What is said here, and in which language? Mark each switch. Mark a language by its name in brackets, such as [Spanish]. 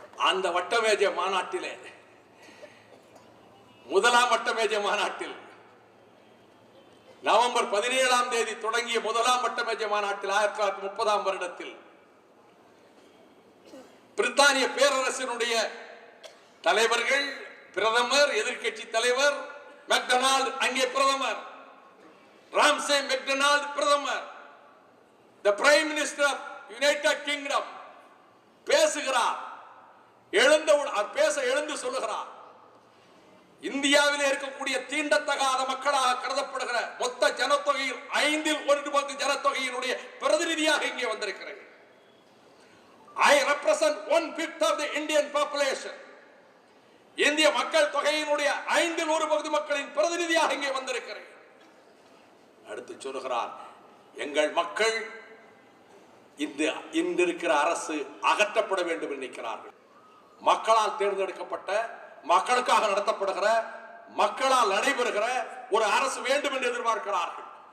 [Tamil] அந்த வட்டமேஜை மாநாட்டிலே, முதலாம் வட்டமேஜை மாநாட்டில் நவம்பர் 17ஆம் தேதி தொடங்கிய முதலாம் வட்டமேஜை மாநாட்டில் 1930ஆம் வருடத்தில் பிரித்தானிய பேரரசினுடைய தலைவர்கள், பிரதமர், எதிர்க்கட்சி தலைவர் மெக்டொனால்டு அங்கே பிரதமர், ராம்சே மெக்டொனால்டு பிரதமர், [English] the prime minister united kingdom [Tamil] பேசுகிறார். எழுந்து சொல்லுகிறார், இந்தியாவிலே இருக்கக்கூடிய தீண்டத்தகாத மக்களாக கருதப்படுகிற மொத்த ஜனத்தொகையில் 1/5 ஜனத்தொகையினுடைய பிரதிநிதியாக இங்கே வந்திருக்கிறேன். [English] I represent 1/5 of the Indian population. [Tamil] இந்திய மக்கள் தொகையினுடைய 1/5 மக்களின் பிரதிநிதியாக இங்கே வந்திருக்கிறேன். அடுத்து சொல்லுகிறார், எங்கள் மக்கள் இந்த இருக்கிற அரசு அகற்றப்பட வேண்டும் என்று நினைக்கிறார்கள். மக்களால் தேர்ந்தெடுக்கப்பட்ட, மக்களுக்காக நடத்தப்படுகிற, மக்களால் நடைபெறுகிற ஒரு அரசு வேண்டும் என்று எதிர்பார்க்கிறார்கள்.